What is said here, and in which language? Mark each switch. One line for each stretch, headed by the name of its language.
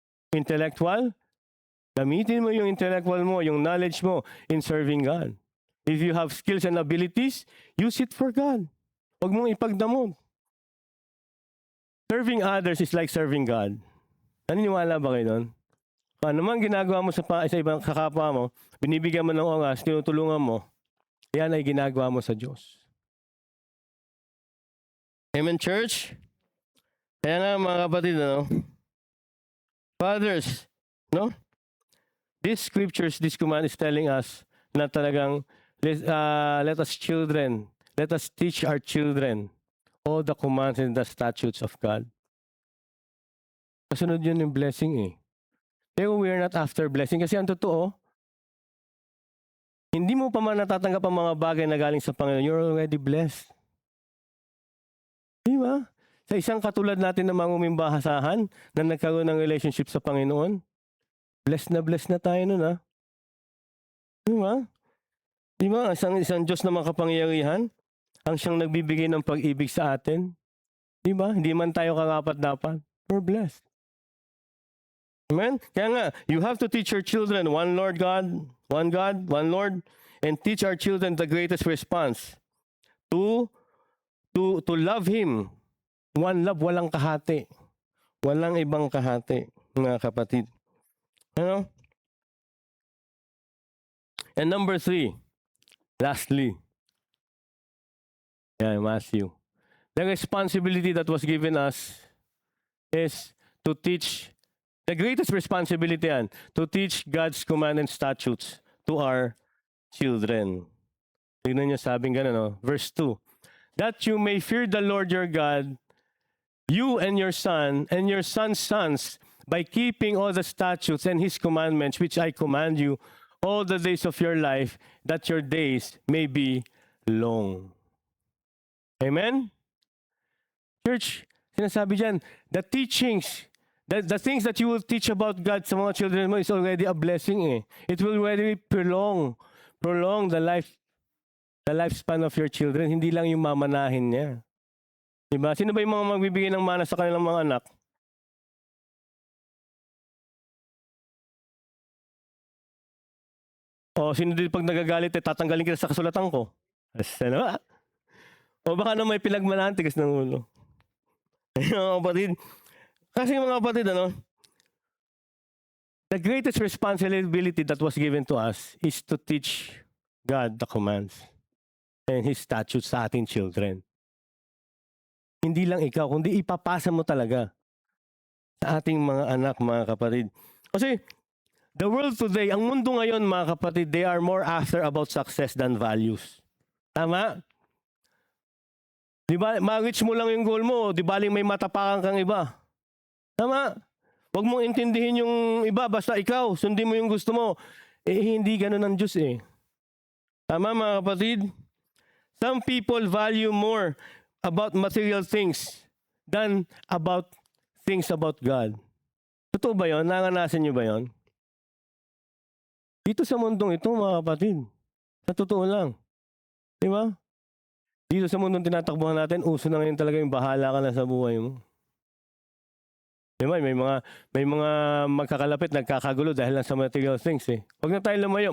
Filipino: Intellectual, gamitin mo yung intellectual mo, yung knowledge mo
English: in serving God. If you have skills and abilities, use it for God.
Filipino: Huwag mong ipagdamot.
English: Serving others is like serving God.
Filipino: Naniniwala ba kayo doon? Ano man ginagawa mo sa ibang kakapwa mo, binibigyan mo ng oras, tinutulungan mo, yan ay ginagawa mo sa Diyos. Amen, church? Kaya nga, mga kapatid, fathers, no?
English: These scriptures, this command is telling us
Filipino: na talagang
English: let us teach our children all the commands and the statutes of God.
Filipino: Kasunod yun yung blessing eh.
English: Pero we are not after blessing.
Filipino: Kasi ang totoo, hindi mo pa man natatanggap ang mga bagay na galing sa Panginoon.
English: You're already blessed.
Filipino: Di ba? Sa isang katulad natin na mga umimbahasahan na nagkaroon ng relationship sa Panginoon, blessed na tayo nun ha. Di ba? Di ba? Isang Diyos na makapangyarihan, ang siyang nagbibigay ng pag-ibig sa atin. Di ba? Hindi man tayo karapat-dapat.
English: We're blessed.
Filipino: Amen?
English: Kaya nga, you have to teach your children one Lord, one Lord, and teach our children the greatest response to love Him. One love,
Filipino: walang kahati. Walang ibang kahati, mga kapatid. Ano?
English: And number 3, lastly, Matthew. The responsibility that was given us is to teach, the greatest responsibility to teach God's command and statutes to our children.
Filipino: Tignan niyo, sabing gano'n,
English: verse 2. That you may fear the Lord your God, you and your son, and your son's sons, by keeping all the statutes and His commandments, which I command you, all the days of your life, that your days may be long.
Filipino: Amen? Church, sinasabi dyan,
English: the teachings, The things that you will teach about God sa mga children mo is already a blessing eh. It will already prolong the lifespan of your children.
Filipino: Hindi lang yung mamanahin niya. Diba? Sino ba yung mga magbibigay ng mana sa kanilang mga anak? O sino din pag nagagalit eh, tatanggalin kita sa kasulatan ko? Ano ba? O baka na may pinagmanahan, tigas ng ulo. Mga kapatid.
English: Kasi mga kapatid, the greatest responsibility that was given to us is to teach God the commands and His statutes sa ating children.
Filipino: Hindi lang ikaw, kundi ipapasa mo talaga sa ating mga anak, mga kapatid.
English: Kasi the world today,
Filipino: ang mundo ngayon, mga kapatid,
English: they are more after about success than values. Tama?
Filipino: Di ba, ma-reach mo lang yung goal mo, di ba may matapakan kang iba. Tama? Huwag mong intindihin yung iba, basta ikaw, sundin mo yung gusto mo. Hindi ganun ang Diyos eh. Tama mga kapatid?
English: Some people value more about material things than about things about God.
Filipino: Totoo ba yun? Nanganasan nyo ba yun? Dito sa mundong ito mga kapatid, sa totoo lang. Di ba? Dito sa mundong tinatakbuhan natin, uso na ngayon talaga yung bahala ka na sa buhay mo. Diba? May mga magkakalapit, nagkakagulo dahil lang sa material things eh. Huwag na tayo lumayo.